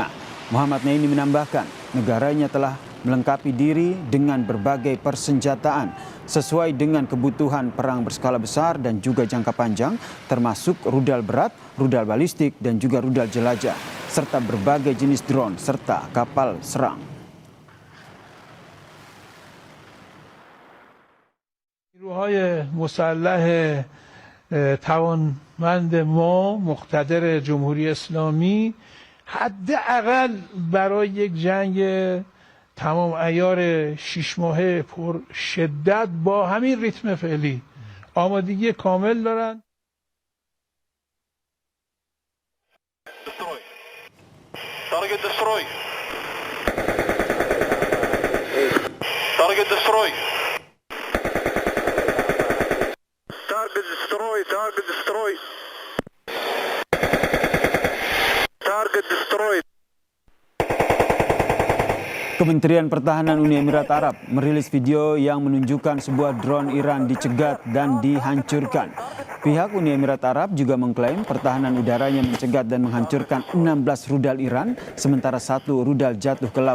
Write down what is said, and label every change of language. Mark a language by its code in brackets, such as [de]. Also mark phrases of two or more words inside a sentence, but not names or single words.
[id] Muhammad Naini menambahkan, negaranya telah melengkapi diri dengan berbagai persenjataan sesuai dengan kebutuhan perang berskala besar dan juga jangka panjang, termasuk rudal berat, rudal balistik, dan juga rudal jelajah, serta berbagai jenis drone serta kapal serang. [fa] نیروهای مسلح توانمند ما مقتدر جمهوری اسلامی حداقل برای یک جنگ تمام عیار 6 ماهه پر شدت با همین ریتم فعلی آمادگی کامل دارند. [en] Target destroy. Target destroy. Target destroy. Target destroy. Target destroy. [id] Kementerian Pertahanan Uni Emirat Arab merilis video yang menunjukkan sebuah drone Iran dicegat dan dihancurkan. Pihak Uni Emirat Arab juga mengklaim pertahanan udaranya mencegat dan menghancurkan 16 rudal Iran, sementara 1 rudal jatuh ke laut.